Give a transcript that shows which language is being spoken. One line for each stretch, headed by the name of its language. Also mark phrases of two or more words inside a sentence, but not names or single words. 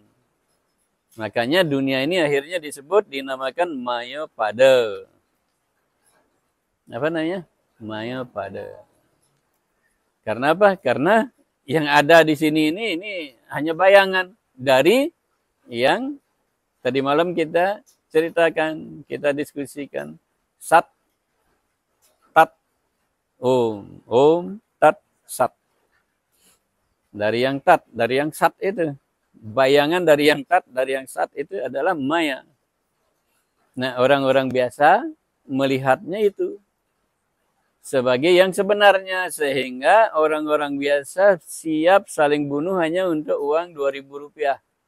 Indonesian: Makanya dunia ini akhirnya dinamakan mayopada. Apa namanya? Mayopada. Karena apa? Karena yang ada di sini ini hanya bayangan dari yang tadi malam kita ceritakan, kita diskusikan.
Sanskrit: Sat, tat, om, tat, sat.
Indonesian: Dari yang tat, dari yang sat itu. Bayangan dari yang tat, dari yang sat itu adalah maya. Nah, orang-orang biasa melihatnya itu sebagai yang sebenarnya. Sehingga orang-orang biasa siap saling bunuh hanya untuk uang 2.000 rupiah.